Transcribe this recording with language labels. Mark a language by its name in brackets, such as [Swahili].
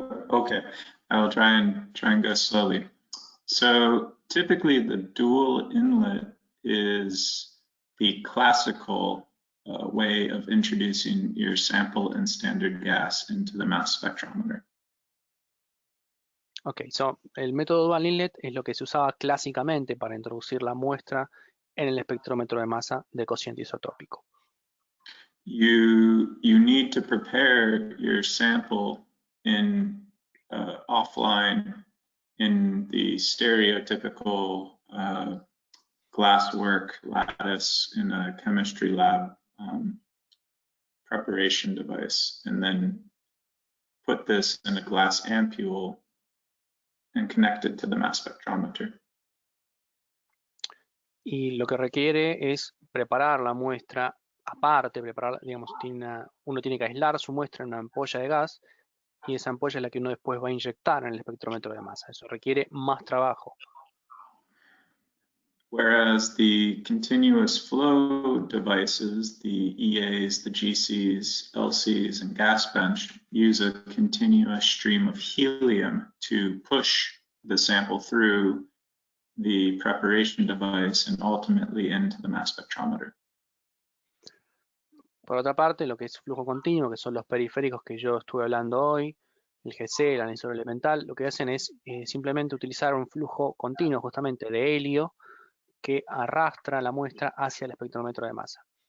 [English] Okay, I will try and go slowly. So typically the dual inlet is the classical way of introducing your sample and standard gas into the mass spectrometer. [Spanish] Ok, so el método dual inlet es lo que se usaba clásicamente para introducir la muestra en el espectrómetro de masa de cociente isotópico. [English] You need to prepare your sample in offline in the stereotypical glasswork lattice in a chemistry lab preparation device, and then put this in a glass ampule and connect it to the mass spectrometer. [Spanish] Y lo que requiere es preparar la muestra aparte, digamos, uno tiene que aislar su muestra en una ampolla de gas y esa ampolla es la que uno después va a inyectar en el espectrómetro de masa. Eso requiere más trabajo. [English] Whereas the continuous flow devices, the EAs, the GCs, LCs, and gas bench use a continuous stream of helium to push the sample through the preparation device and ultimately into the mass spectrometer. [Spanish] Por otra parte, lo que es flujo continuo, que son los periféricos que yo estuve hablando hoy, el GC, el anisor elemental, lo que hacen es simplemente utilizar un flujo continuo justamente de helio que arrastra la muestra hacia el espectrómetro de masa.